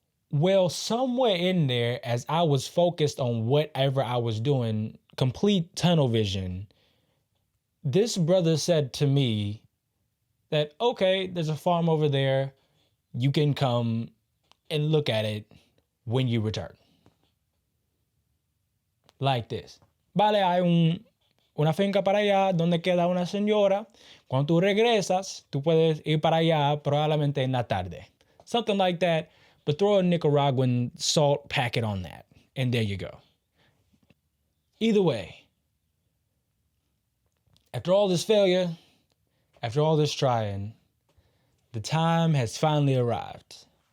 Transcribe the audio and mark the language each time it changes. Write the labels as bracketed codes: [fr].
[en] Well, somewhere in there, as I was focused on whatever I was doing, complete tunnel vision, this brother said to me that, okay, there's a farm over there. You can come and look at it when you return. Like this. [es] Vale, hay una finca para allá donde queda una señora. Cuando tú regresas, tú puedes ir para allá probablemente en la tarde. [en] Something like that, but throw a Nicaraguan salt packet on that, and there you go. Either way, after all this failure, after all this trying, the time has finally arrived.